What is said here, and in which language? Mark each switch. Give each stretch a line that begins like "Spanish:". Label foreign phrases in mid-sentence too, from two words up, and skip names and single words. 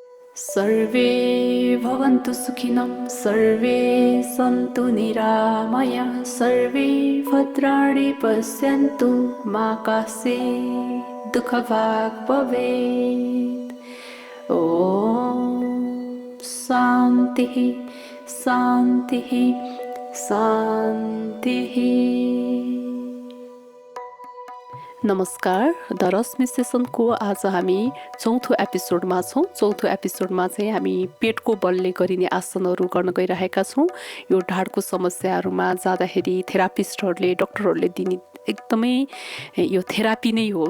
Sanskrit: सर्वे भवन्तु सुखिनः सर्वे सन्तु निरामयाः सर्वे भद्राणि पश्यन्तु मा कश्चित् दुःखभाग् भवेत्। ॐ शान्तिः शान्तिः शान्तिः।
Nepali: नमस्कार, द रश्मि सेसनको आज हामी चौथो एपिसोडमा छौँ। चौथो एपिसोडमा चाहिँ हामी पेटको बलले गरिने आसनहरू गर्न गइरहेका छौँ। यो ढाडको समस्याहरूमा जाँदाखेरि थेरापिस्टहरूले डक्टरहरूले दिने एकदमै यो थेरापी नै हो।